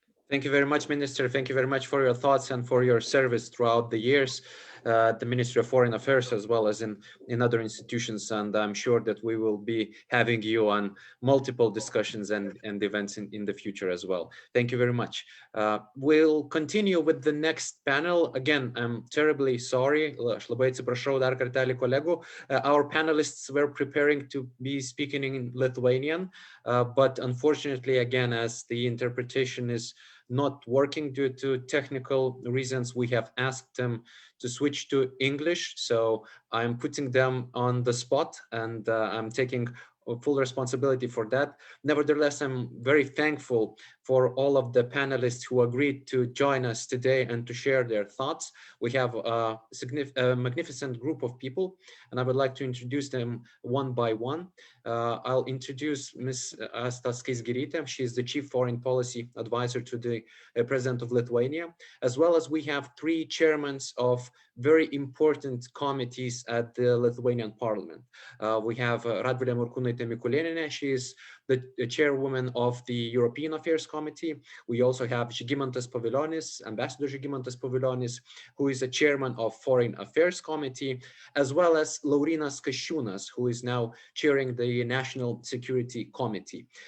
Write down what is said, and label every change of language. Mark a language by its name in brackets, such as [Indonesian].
[English] Thank you very much, Minister. Thank you very much for your thoughts and for your service throughout the years at the Ministry of Foreign Affairs, as well as in other institutions. And I'm sure that we will be having you on multiple discussions and events in the future as well. Thank you very much. We'll continue with the next panel. Again, I'm terribly sorry. [Lithuanian] Aš labai atsiprašau dar kartelį kolegų. [English] Our panelists were preparing to be speaking in Lithuanian, but unfortunately, again, as the interpretation is not working due to technical reasons, we have asked them to switch to English. So I'm putting them on the spot, and I'm taking full responsibility for that. Nevertheless, I'm very thankful for all of the panelists who agreed to join us today and to share their thoughts. We have a magnificent group of people, and I would like to introduce them one by one. I'll introduce Ms. Asta Skaisgirytė. She is the Chief Foreign Policy Advisor to the President of Lithuania, as well as we have three chairmen of very important committees at the Lithuanian Parliament. We have Radvilė Morkūnaitė-Mikulėnienė. She is the chairwoman of the European Affairs Committee. We also have Žygimantas Pavilionis, Ambassador Žygimantas Pavilionis, who is a chairman of Foreign Affairs Committee, as well as Laurynas Kasčiūnas, who is now chairing the National Security Committee.